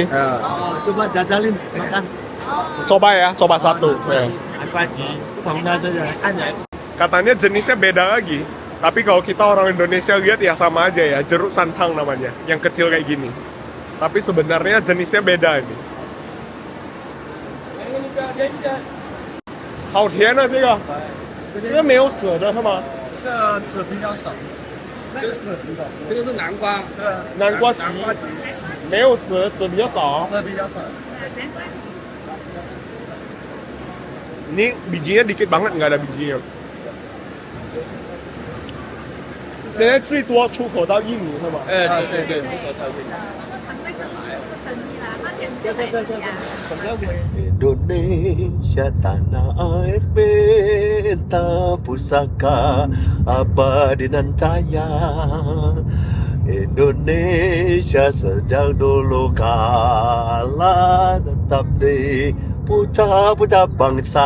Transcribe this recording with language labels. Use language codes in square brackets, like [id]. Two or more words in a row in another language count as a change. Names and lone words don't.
[id] coba jajalin makan. Coba ya, coba satu. Ya. Katanya jenisnya beda lagi. Tapi kalau kita orang Indonesia lihat ya sama aja ya, jeruk santang namanya, yang kecil kayak gini. Tapi sebenarnya jenisnya beda ini. [zh] 好甜啊，这个，这个没有籽的是吗？这个籽比较少，那个籽比较多。这个是南瓜，南瓜橘，没有籽，籽比较少。籽比较少。 [id] Ini bijinya dikit banget, nggak ada bijinya. [zh] 现在最多出口到印尼是吗？对对，出口到印尼。 [id] Indonesia tanah air beta pusaka abadi nan cahaya. Indonesia sejak dulu kala tetap di puja-puja bangsa.